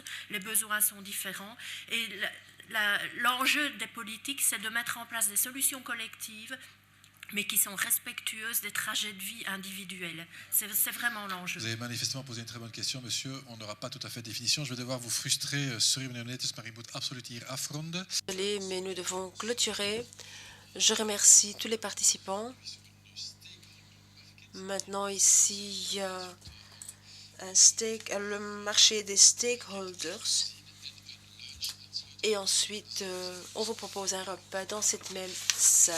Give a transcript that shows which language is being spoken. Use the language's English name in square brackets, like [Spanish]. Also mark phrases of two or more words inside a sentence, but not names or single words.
[French] Les besoins sont différents. Et l'enjeu des politiques, c'est de mettre en place des solutions collectives mais qui sont respectueuses des trajets de vie individuels. C'est vraiment l'enjeu. Vous avez manifestement posé une très bonne question, monsieur. On n'aura pas tout à fait de définition. Je vais devoir vous frustrer. [Dutch] Sorry, meneer Netes, maar ik moet absoluut hier afronden. [French] Désolé, mais nous devons clôturer. Je remercie tous les participants. Maintenant, ici, il y a le marché des stakeholders. Et ensuite, on vous propose un repas dans cette même salle.